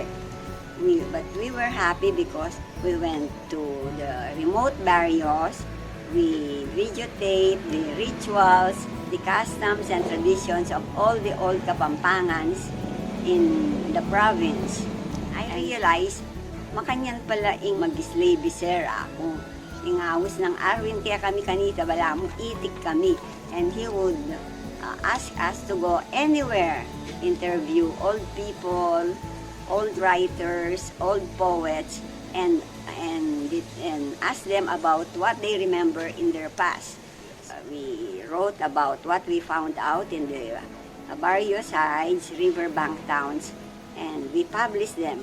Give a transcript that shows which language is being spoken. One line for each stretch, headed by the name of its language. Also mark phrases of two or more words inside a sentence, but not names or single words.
English: But we were happy because we went to the remote barrios, we videotaped the rituals, the customs and traditions of all the old Kapampangans in the province. I realized
Pampanga: makanyan pala ing mag-slave bisera kung ingawis ng Arwin kaya kami kanita bala mo itik kami
English: and he would ask us to go anywhere, interview old people, old writers, old poets and ask them about what they remember in their past. We wrote about what we found out in the barrio sides, riverbank towns, and we published them.